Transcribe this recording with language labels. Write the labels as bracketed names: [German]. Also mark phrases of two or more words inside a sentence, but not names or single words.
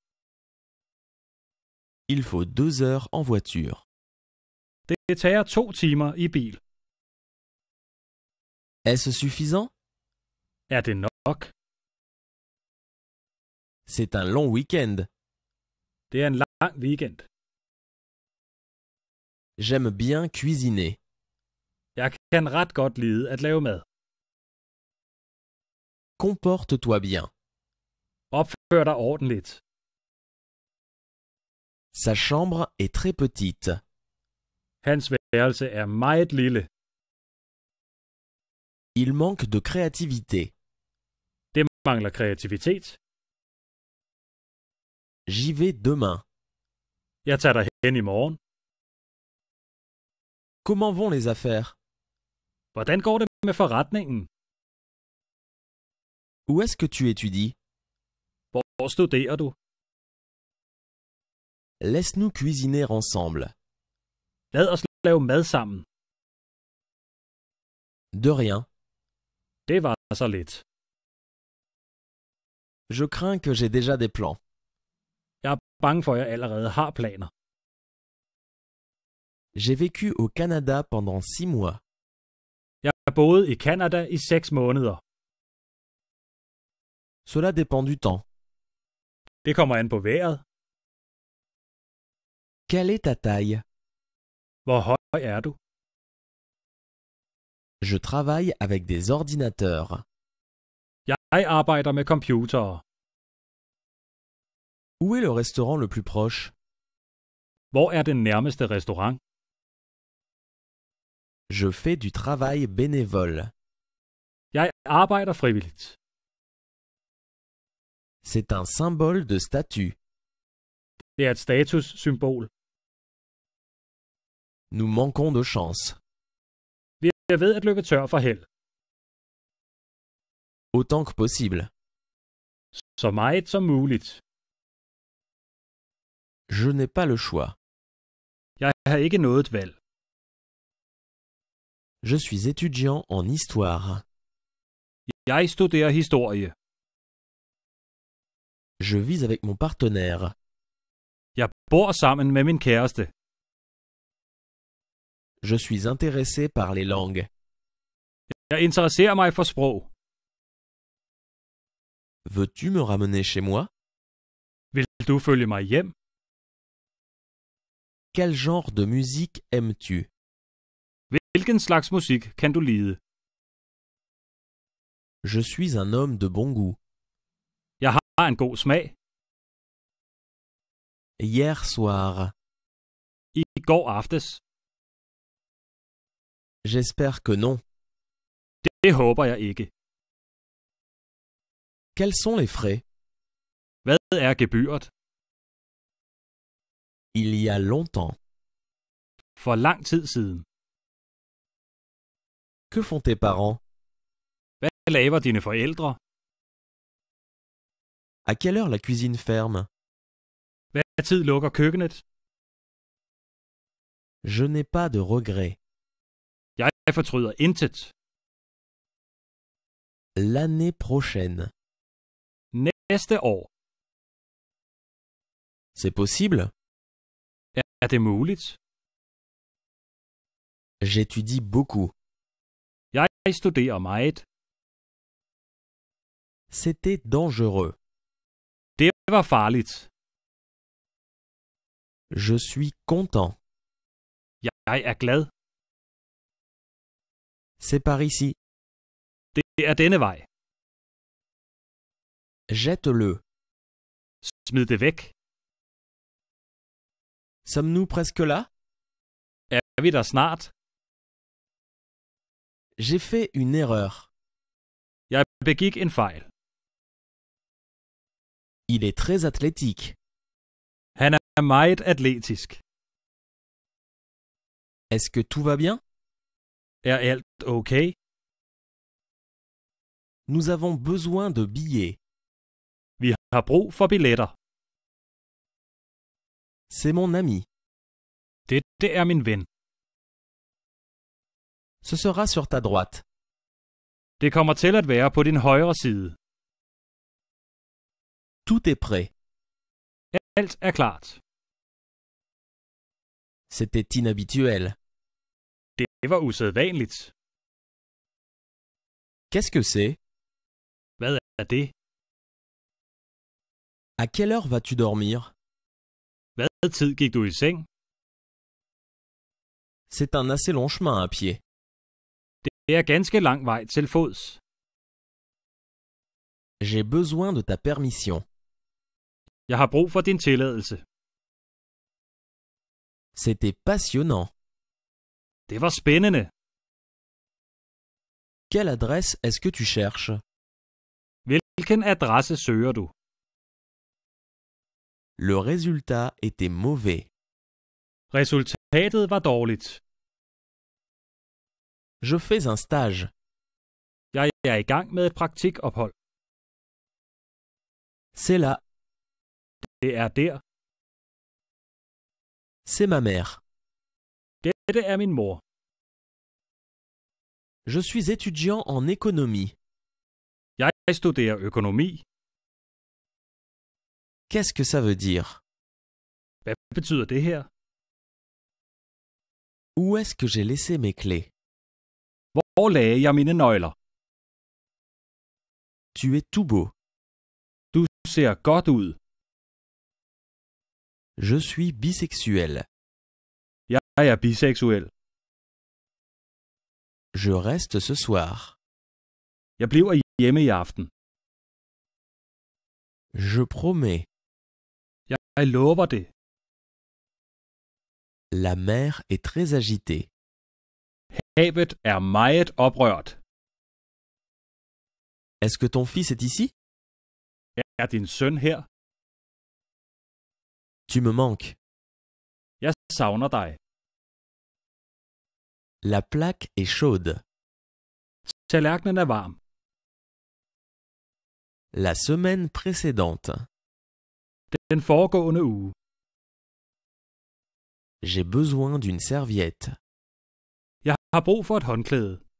[French] Il faut 2 heures en voiture. [Danish] Det tager 2 timer i bil. [French] Est-ce suffisant? [Danish] Er det nok? [French] C'est un long week-end. [Danish] Det er en lang weekend. [French] J'aime bien cuisiner. [Danish] Jeg kan ret godt lide at lave mad. [French] Comporte-toi bien. [Danish] Opfør dig ordentligt. [French] Sa chambre est très petite. [Danish] Hans værelse er meget lille. [French] Il manque de créativité. [Danish] Det mangler kreativitet. [French] J'y vais demain. [Danish] Jeg tager dig hen i morgen. [French] Comment vont les affaires? [Danish] Hvordan går det med forretningen? [French] Où est-ce que tu étudies? [Danish] Hvor studerer du? [French] Laisse-nous cuisiner ensemble. [Danish] Lad os lave mad sammen. [French] De rien. [Danish] Det var så lidt. [French] Je crains que j'ai déjà des plans. [Danish] Jeg er bange for, at jeg allerede har planer. [French] J'ai vécu au Canada pendant 6 mois. [Danish] Jeg har boet i Canada i 6 måneder. [French] Cela dépend du temps. [Danish] Det kommer an på vejret. [French] Quelle est ta taille? [Danish] Hvor høj er du? [French] Je travaille avec des ordinateurs. [Danish] Jeg arbejder med computere. [French] Où est le restaurant le plus proche? [Danish] Hvor er den nærmeste restaurant? [French] Je fais du travail bénévole. [Danish] Jeg arbejder frivilligt. [French] C'est un symbole de statut. [Danish] Det er et statussymbol. [French] Nous manquons de chance. [Danish] Vi er ved at løbe tør for held. [French] Autant que possible. [Danish] Så meget som muligt. [French] Je n'ai pas le choix. [Danish] Jeg har ikke noget valg. [French] Je suis étudiant en histoire. [Danish] Jeg studerer historie. [French] Je vis avec mon partenaire. [Danish] Jeg bor sammen med min kæreste. [French] Je suis intéressé par les langues. [Danish] Jeg interesserer mig for sprog. [French] Veux-tu me ramener chez moi? [Danish] Vil du følge mig hjem? [French] Quel genre de musique aimes-tu? [Danish] Hvilken slags musik kan du lide? [French] Je suis un homme de bon goût. [Danish] Jeg har en god smag. [French] Hier soir. [Danish] I går aftes. [French] J'espère que non. [Danish] Det håber jeg ikke. [French] Quels sont les frais? [Danish] Hvad er gebyret? [French] Il y a longtemps. [Danish] For lang tid siden. [French] Que font tes parents? [Danish] Hvad laver dine forældre? [French] À quelle heure la cuisine ferme? [Danish] Hvad tid lukker køkkenet? [French] Je n'ai pas de regrets. [Danish] Jeg fortryder intet. [French] L'année prochaine. [Danish] Næste år. [French] C'est possible? [Danish] Er det muligt? [French] J'étudie beaucoup. [Danish] Jeg studerer meget. [French] C'était dangereux. [Danish] Det var farligt. [French] Je suis content. [Danish] Jeg er glad. [French] C'est par ici. [Danish] Det er denne vej. [French] Jette-le. [Danish] Smid det væk. [French] Sommes-nous presque là? [Danish] Er vi der snart? [French] J'ai fait une erreur. [Danish] Jeg begik en fejl. [French] Il est très athlétique. [Danish] Han er meget atletisk. [French] Est-ce que tout va bien? [Danish] Er alt okay? [French] Nous avons besoin de billets. [Danish] Vi har brug for billetter. [French] C'est mon ami. [Danish] Det er min ven. [French] Ce sera sur ta droite. [Danish] Det kommer til at være på din højre side. [French] Tout est prêt. [Danish] Alt er klart. [French] C'était inhabituel. [Danish] Det var usædvanligt. [French] Qu'est-ce que c'est? [Danish] Hvad er det? [French] À quelle heure vas-tu dormir? [Danish] Hvad tid gik du i seng? [French] C'est un assez long chemin à pied. [Danish] Det er ganske lang vej til fods. [French] J'ai besoin de ta permission. [Danish] Jeg har brug for din tilladelse. [French] C'était passionnant. [Danish] Det var spændende. [French] Quelle adresse est-ce que tu cherches? [Danish] Hvilken adresse søger du? [French] Le résultat était mauvais. [Danish] Resultatet var dårligt. [French] Je fais un stage. [Danish] Jeg er i gang med et praktikophold. [French] C'est là. [Danish] Det er der. [French] C'est ma mère. [Danish] Dette er min mor. [French] Je suis étudiant en économie. [Danish] Jeg studerer økonomi. [French] Qu'est-ce que ça veut dire? [Danish] Hvad betyder det her? [French] Où est-ce que j'ai laissé mes clés? [Danish] Hvor lagde jeg mine nøgler? [French] Tu es tout beau. [Danish] Du ser godt ud. [French] Je suis bisexuel. [Danish] Jeg er biseksuel. [French] Je reste ce soir. [Danish] Jeg bliver hjemme i aften. [French] Je promets. [Danish] Jeg lover det. [French] La mer est très agitée. [Danish] Havet er meget oprørt. [French] Est-ce que ton fils est ici? [Danish] Er din søn her? [French] Tu me manques. [Danish] Jeg savner dig. [French] La plaque est chaude. [Danish] Tallerkenen er varm. [French] La semaine précédente. [Danish] Den foregående uge. [French] J'ai besoin d'une serviette. [Danish] Jeg har brug for et håndklæde.